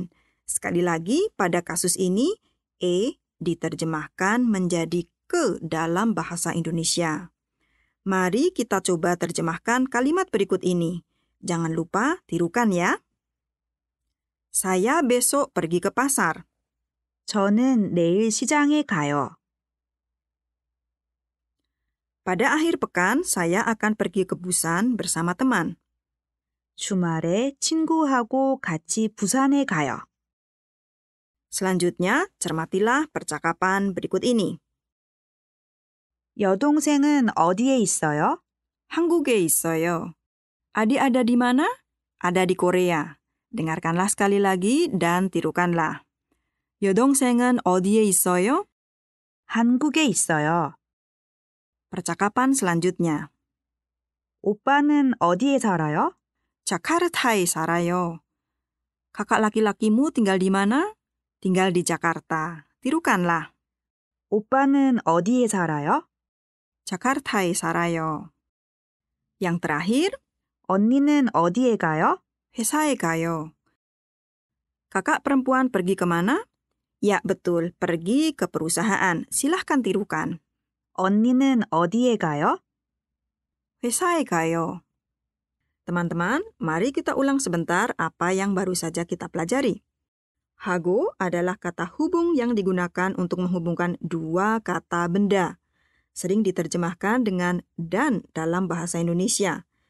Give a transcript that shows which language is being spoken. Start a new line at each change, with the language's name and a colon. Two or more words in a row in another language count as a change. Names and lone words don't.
Indonesian: Sekali lagi, pada kasus ini, e diterjemahkan menjadi ke dalam bahasa Indonesia. Mari kita coba terjemahkan kalimat berikut ini. Jangan lupa tirukan ya. Saya besok pergi ke pasar.
Korean: 저는 내일 시장에 가요.
Indonesian: Pada akhir pekan, saya akan pergi ke Busan bersama teman.
Korean: 주말에 친구하고 같이 부산에 가요.
Indonesian: Selanjutnya, cermatilah percakapan berikut ini.
Korean: 여동생은 어디에 있어요? 한국에 있어요.
Indonesian: Adik ada di mana? Ada di Korea. Dengarkanlah sekali lagi dan tirukanlah.
Korean: 여동생은 어디에 있어요? 한국에 있어요.
Indonesian: Percakapan selanjutnya.
Korean: 오빠는 어디에 살아요? 자카르타에 살아요.
Indonesian: Kakak laki-lakimu tinggal di mana? Tinggal di Jakarta. Tirukanlah.
Korean: 오빠는 어디에 살아요? 자카르타에 살아요.
Indonesian: Yang terakhir,
Korean: 언니는 어디에 가요? 회사에 가요.
Indonesian: Kakak perempuan pergi ke mana? Ya, betul, pergi ke perusahaan. Silahkan tirukan.
Korean: 언니는 어디에 가요? 회사에 가요.
Indonesian: Teman-teman, mari kita ulang sebentar apa yang baru saja kita pelajari. Hago adalah kata hubung yang digunakan untuk menghubungkan dua kata benda. Sering diterjemahkan dengan dan dalam bahasa Indonesia.